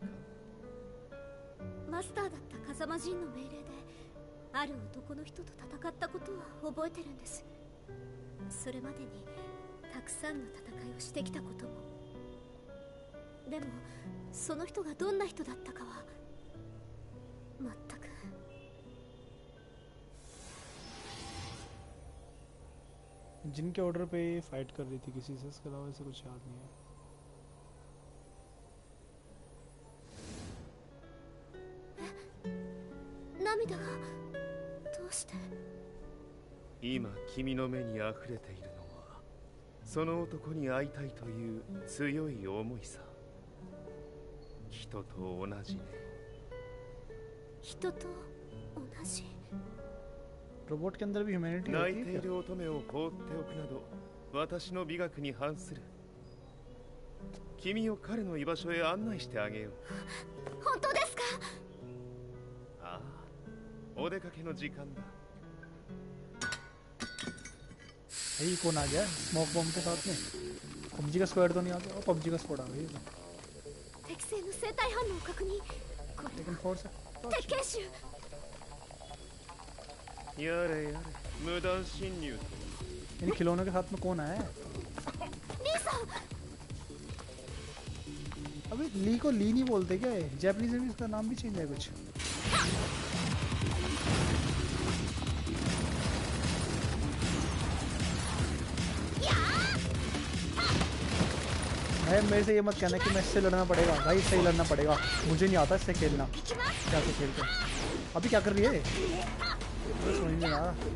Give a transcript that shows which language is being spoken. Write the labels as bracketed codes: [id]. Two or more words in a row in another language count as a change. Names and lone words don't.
[ja] マスターだった風間陣の命令である男の人と戦ったことは覚えてるんです。それまでにたくさんの戦いをしてきたことも。でもその人がどんな人だったかは全く。 [hi] जिनके ऑर्डर पे फाइट कर रही थी किसी से इसके अलावा ऐसे कुछ याद नहीं है [ja] 涙がどうして今君の目に溢れているのはその男に会いたいという強い思いさ人と同じね人と同じ [hi] रोबोट के अंदर भी ह्यूमैनिटी [ja] 泣いている乙女を放っておくなど私の美学に反する君を彼の居場所へ案内してあげよう本当ですかああお出かけの時間だ [hi] भाई कौन आ गया [en] smoke bomb [hi] के साथ में पबजी का स्क्वाड तो नहीं आ गया और पबजी का स्क्वाड आ गई [ja] 適正の生体反応を確認これ [hi] लेकिन फोर्स [ja] 鉄拳集やれやれ無断侵入 [hi] इन खिलौनों के साथ में कौन आया है [ja] リーさん [hi] अबे ली को ली नहीं बोलते क्या है जैपनीज में भी इसका नाम भी चेंज है कुछ भाई मेरे से ये मत कहना कि मैं इससे लड़ना पड़ेगा भाई इससे ही लड़ना पड़ेगा मुझे नहीं आता इससे खेलना क्या से खेलते अभी क्या कर रही है समझ नहीं आ रहा